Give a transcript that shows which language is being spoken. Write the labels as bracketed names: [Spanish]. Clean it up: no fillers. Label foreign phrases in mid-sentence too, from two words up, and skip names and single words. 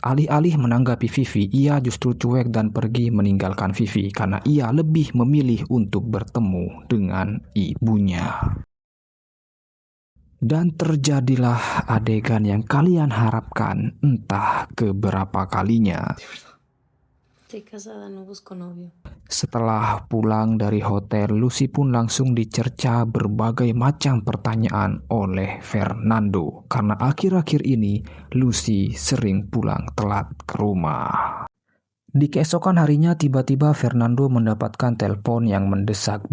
[Indonesian] Alih-alih menanggapi Vivi, ia justru cuek dan pergi meninggalkan Vivi karena ia lebih memilih untuk bertemu dengan ibunya. Dan terjadilah adegan yang kalian harapkan entah keberapa kalinya. [Spanish] Estoy casada, no busco novio. [Indonesian] Setelah pulang dari hotel, Lucy pun langsung dicerca berbagai macam pertanyaan oleh Fernando. Karena akhir-akhir ini, Lucy sering pulang telat ke rumah. Di keesokan harinya, tiba-tiba Fernando mendapatkan telepon yang mendesak.